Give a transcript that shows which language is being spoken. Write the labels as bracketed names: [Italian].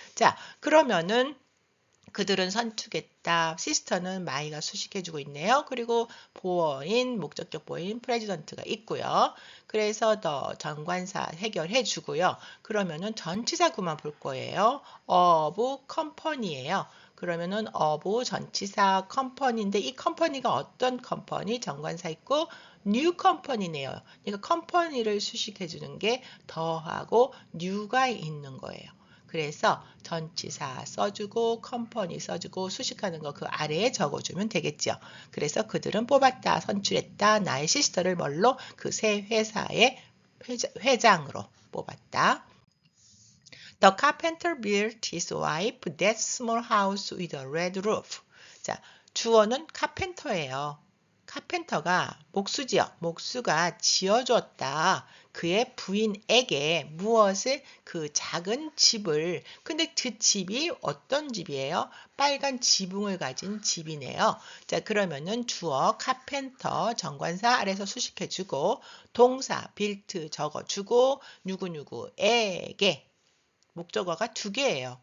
[Korean] 자, 그러면은 그들은 선축했다. 시스터는 마이가 수식해주고 있네요. 그리고 보어인, 목적격 보어인 프레지던트가 있고요. 그래서 더 정관사 해결해주고요. 그러면은 전치사구만 볼 거예요. of company예요. 그러면은 of 전치사 컴퍼니인데 이 컴퍼니가 어떤 컴퍼니? 정관사 있고 new company네요. 그러니까 컴퍼니를 수식해주는 게 더하고 new가 있는 거예요. 그래서 전치사 써주고 컴퍼니 써주고 수식하는 거 그 아래에 적어주면 되겠죠. 그래서 그들은 뽑았다, 선출했다, 나의 시스터를 뭘로? 그 새 회사의 회장으로 뽑았다. [English] The carpenter built his wife that small house with a red roof. [Korean] 자, 주어는 카펜터예요. 카펜터가 목수지요. 목수가 지어주었다. 그의 부인에게 무엇을 그 작은 집을 근데 그 집이 어떤 집이에요? 빨간 지붕을 가진 집이네요. 자 그러면은 주어 카펜터 정관사 아래서 수식해주고 동사 빌트 적어주고 누구누구에게 목적어가 두 개예요.